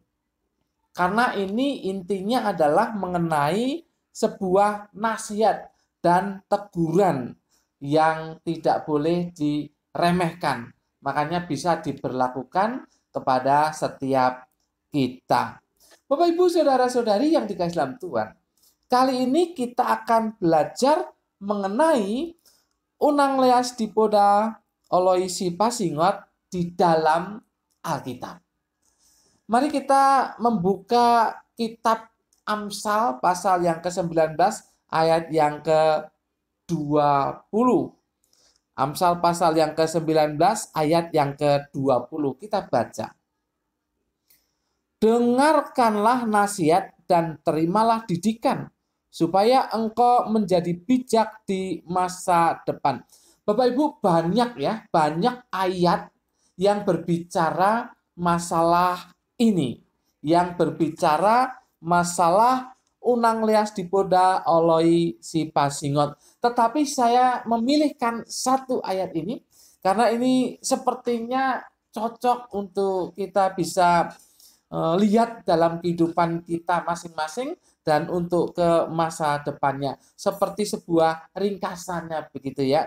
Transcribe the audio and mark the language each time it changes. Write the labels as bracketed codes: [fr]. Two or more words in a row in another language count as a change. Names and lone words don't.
[id] Karena ini intinya adalah mengenai sebuah nasihat dan teguran yang tidak boleh diremehkan. Makanya bisa diberlakukan kepada setiap kita. Bapak Ibu Saudara-saudari yang dikasihi dalam Tuhan, kali ini kita akan belajar mengenai [bbc] unang leas dipoda oloi sipas singot [id] di dalam Alkitab. Mari kita membuka kitab Amsal pasal yang ke-19 ayat yang ke-20. Amsal pasal yang ke-19 ayat yang ke-20. Kita baca. Dengarkanlah nasihat dan terimalah didikan, supaya engkau menjadi bijak di masa depan. Bapak Ibu, banyak ayat yang berbicara masalah ini, yang berbicara masalah [bbc] unang leas dipoda oloi sipas singot. [id] Tetapi saya memilihkan satu ayat ini karena ini sepertinya cocok untuk kita bisa lihat dalam kehidupan kita masing-masing dan untuk ke masa depannya. Seperti sebuah ringkasannya begitu ya.